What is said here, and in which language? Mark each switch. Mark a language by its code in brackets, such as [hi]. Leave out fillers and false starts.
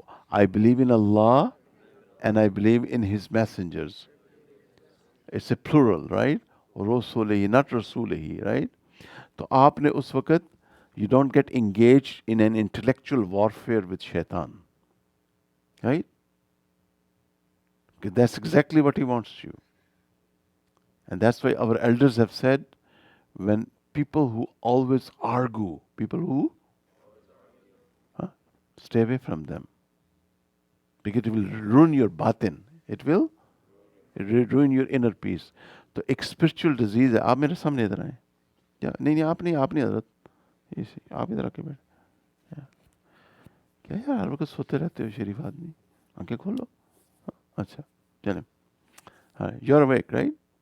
[en] I believe in Allah and I believe in His messengers. It's a plural, right? رسولہ, not رسولہ, right? [ur] تو آپ نے اس وقت [en] you don't get engaged in an intellectual warfare with shaitan, right? Okay, that's exactly what he wants you. And that's why our elders have said, when people who always argue, people who stay away from them, because it will ruin your batin. It will ruin your inner peace. [ur] تو ایک spiritual disease ہے. آپ میرے سامنے ادھر آئیں. نہیں آپ نہیں حضرت, آپ ادھر آ کے بیٹھ. کیا یار ہر وقت سوتے رہتے ہو شریف آدمی, آنکھیں کھولو. اچھا چلیں. ہاں, [en] You are awake right.